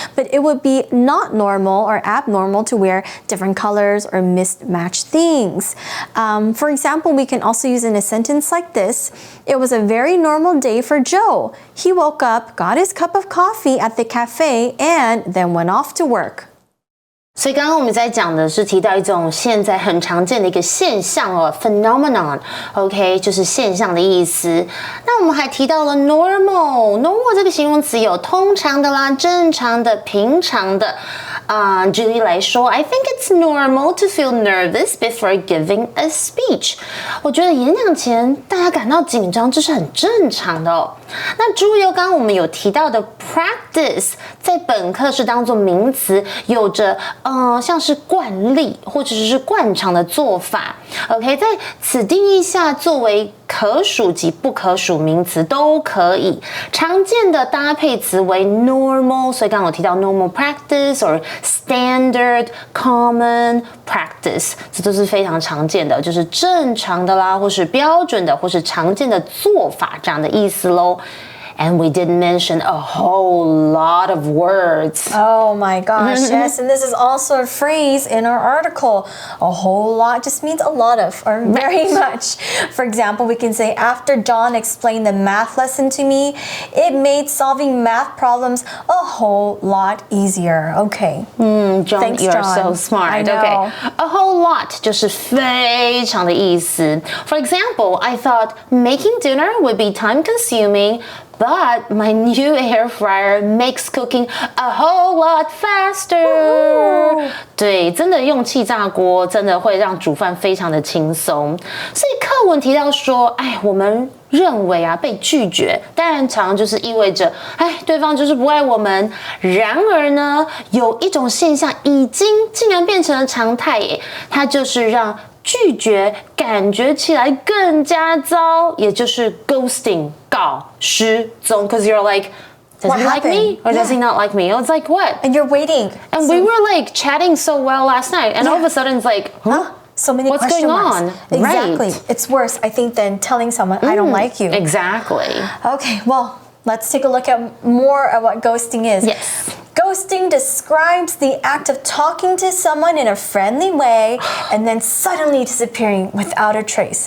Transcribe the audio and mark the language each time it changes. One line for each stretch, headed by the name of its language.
English: But it would be not normal or abnormal to wear different colors or mismatched things. For example, we can also use in a sentence like this. It was a very normal day for Joe. He woke up, got his cup of coffee at the cafe, and then went off to work.
Chinese: 所以刚刚我们在讲的是提到一种现在很常见的一个现象哦 ，phenomenon， OK， 就是现象的意思。那我们还提到了 normal 这个形容词有通常的啦、正常的、平常的。举例来说
English: ，I think it's normal to feel nervous before giving a speech。
Chinese: 我觉得演讲前大家感到紧张，这是很正常的哦。那诸如刚刚我们有提到的 practice， 在本课是当作名词，有着像是惯例或者是惯常的做法。 OK， 在此定义下，作为可数及不可数名词都可以。常见的搭配词为 normal， 所以刚刚有提到 normal practice or standard common practice， 这都是非常常见的，就是正常的啦，或是标准的，或是常见的做法这样的意思咯。
English: And we did mention a whole lot of words. Oh my gosh, yes. And this is also a phrase in our article. A whole lot just means a lot of or very much. For example, we can say, after John explained the math lesson to me, it made solving math problems a whole lot easier. Okay. John, Thanks, you're John. so smart. I know. Okay.
Chinese: A whole lot 就是非常的意思。
English: For example, I thought making dinner would be time consuming.But my new air fryer makes cooking a whole lot faster.
Chinese: 对，真的用气炸锅真的会让煮饭非常的轻松。所以课文提到说，我们认为被拒绝，当然常就是意味着，对方就是不爱我们。然而呢，有一种现象竟然变成了常态耶，它就是让拒绝感觉起来更加糟，也就是 ghosting 告失踪 ，
English: cause you're like, does he like me or does he not like me? It's like what? And you're waiting. And we were like chatting so well last night, and all of a sudden it's like, huh? So many What's question going marks. on? Exactly. Right. It's worse, I think, than telling someone, I don't like you. Exactly. Okay, well, let's take a look at more of what ghosting is. Yes. Ghosting describes the act of talking to someone in a friendly way and then suddenly disappearing without a trace.